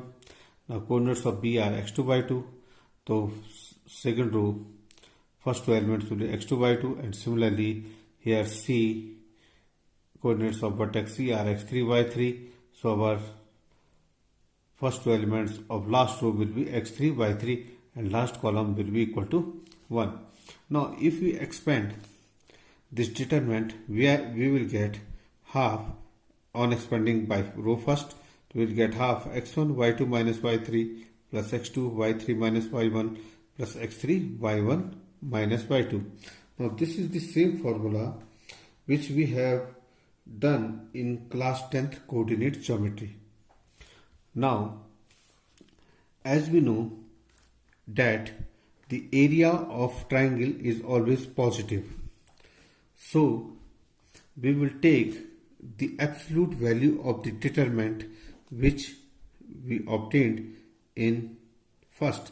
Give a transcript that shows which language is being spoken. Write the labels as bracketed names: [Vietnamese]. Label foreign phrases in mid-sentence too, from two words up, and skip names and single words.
[English] Now coordinates of B are x2 y2, so second row first two elements will be x2 y2, and similarly here C coordinates of vertex C are x3 y3, so our first two elements of last row will be x3 y3 and last column will be equal to 1. Now if we expand this determinant, we will get half. On expanding by row first, we will get half x1 y2 minus y3 plus x2 y3 minus y1 plus x3 y1 minus y2. Now this is the same formula which we have done in class 10th coordinate geometry. Now as we know that the area of triangle is always positive, so we will take the absolute value of the determinant which we obtained in first.